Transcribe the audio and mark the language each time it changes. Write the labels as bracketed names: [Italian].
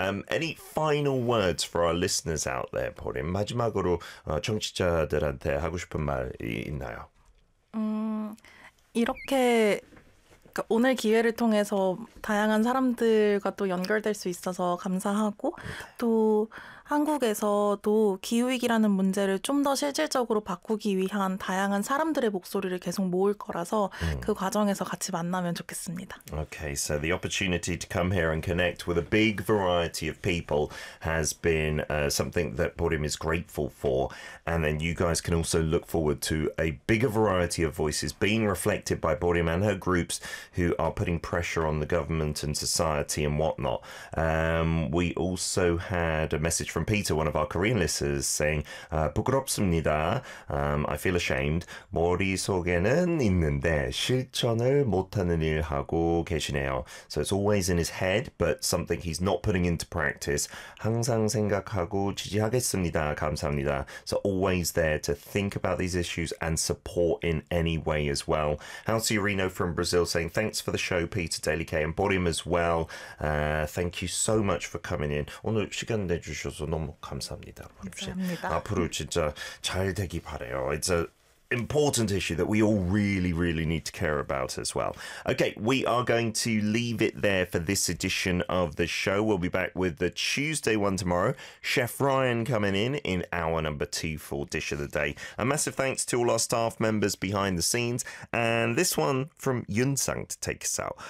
[English] Any final words for our listeners out there, Porim? [Korean] 마지막으로 청취자들한테 하고 싶은 말 있나요? 이렇게 그러니까 오늘 기회를 통해서 다양한 사람들과 또 연결될 수 있어서 감사하고 또 한국에서도 기후위기라는 문제를 좀 더 실질적으로 바꾸기 위한 다양한 사람들의 목소리를 계속 모을 거라서 그 과정에서 같이 만나면 좋겠습니다. [English] Okay, so the opportunity to come here and connect with a big variety of people has been something that Porim is grateful for. And then you guys can also look forward to a bigger variety of voices being reflected by Porim and her groups who are putting pressure on the government and society and whatnot. We also had a message from from Peter, one of our Korean listeners, saying, [Korean] 부끄럽습니다. [English] I feel ashamed. [Korean] 머릿속에는 있는데 실천을 못하는 일 하고 계시네요. [English] So it's always in his head, but something he's not putting into practice. [Korean] 항상 생각하고 지지하겠습니다. 감사합니다. [English] So always there to think about these issues and support in any way as well. Halsey Reno from Brazil saying, thanks for the show, Peter, Daily K, and Borim as well. Thank you so much for coming in. [Korean] 오늘 시간 내주셔서 너무 감사합니다. 감사합니다. 앞으로 진짜 잘 되기 바래요. [English] It's an important issue that we all really, really need to care about as well. Okay, we are going to leave it there for this edition of the show. We'll be back with the Tuesday one tomorrow. Chef Ryan coming in hour number two for Dish of the Day. A massive thanks to all our staff members behind the scenes. And this one from Yunsang to take us out.